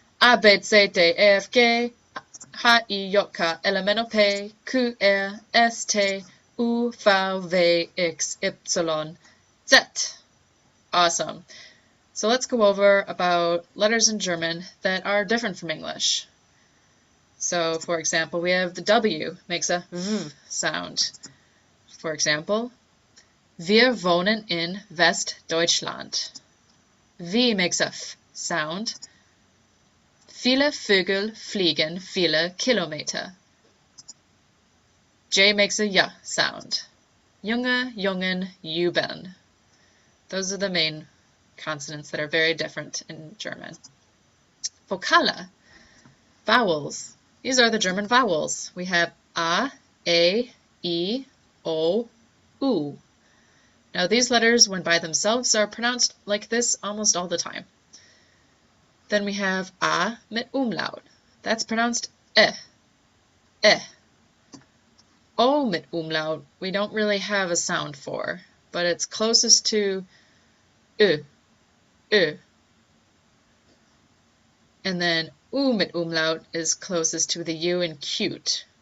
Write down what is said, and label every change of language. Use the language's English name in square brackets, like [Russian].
[English] A, B, C, D, E, F, G, H, I, J, K, L, M, N, O, P, Q, R, S, T, U, V, W, X, Y, Z. Awesome. So let's go over about letters in German that are different from English. So, for example, we have the W, makes a V sound. For example, [German] wir wohnen in Westdeutschland. [English] V makes a F sound. [German] Viele Vögel fliegen viele Kilometer. [English] J makes a Y sound. [German] Junge, Jungen, Jubeln. [English] Those are the main consonants that are very different in German. Vokale, vowels. These are the German vowels. We have A, I, O, U. Now these letters, when by themselves, are pronounced like this almost all the time. Then we have A mit Umlaut. That's pronounced eh. O mit Umlaut, we don't really have a sound for, but it's closest to and then U mit Umlaut is closest to the U in cute.